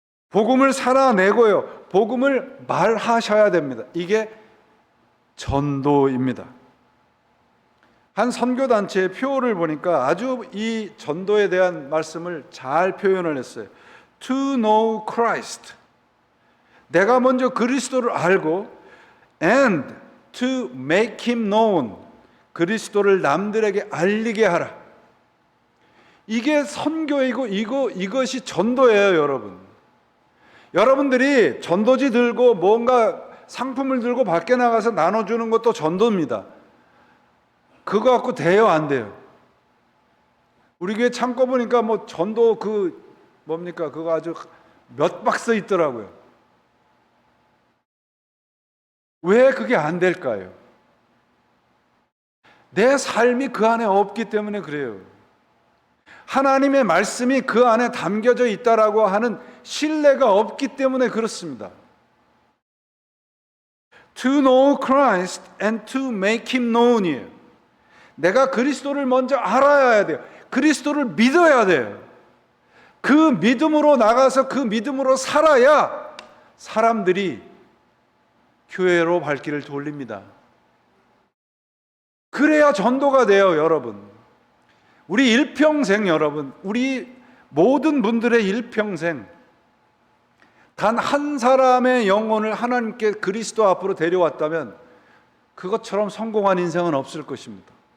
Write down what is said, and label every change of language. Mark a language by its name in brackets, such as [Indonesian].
[Korean] 복음을 살아내고요, 복음을 말하셔야 됩니다. 이게 전도입니다. 한 선교단체의 표를 보니까 아주 이 전도에 대한 말씀을 잘 표현을 했어요. [English] To know Christ. [Korean] 내가 먼저 그리스도를 알고 [English] and to make him known. [Korean] 그리스도를 남들에게 알리게 하라. 이게 선교이고 이것이 전도예요, 여러분. 여러분들이 전도지 들고 뭔가 상품을 들고 밖에 나가서 나눠주는 것도 전도입니다. 그거 갖고 돼요, 안 돼요? 우리 교회 창고 보니까 뭐 전도 뭡니까? 그거 아주 몇 박스 있더라고요. 왜 그게 안 될까요? 내 삶이 그 안에 없기 때문에 그래요. 하나님의 말씀이 그 안에 담겨져 있다라고 하는 신뢰가 없기 때문에 그렇습니다. [English] To know Christ and to make him known이에요. [Korean] 내가 그리스도를 먼저 알아야 돼요. 그리스도를 믿어야 돼요. 그 믿음으로 나가서 그 믿음으로 살아야 사람들이 교회로 발길을 돌립니다. 그래야 전도가 돼요, 여러분. 우리 일평생, 여러분, 우리 모든 분들의 일평생 단 한 사람의 영혼을 하나님께 그리스도 앞으로 데려왔다면 그것처럼 성공한 인생은 없을 것입니다.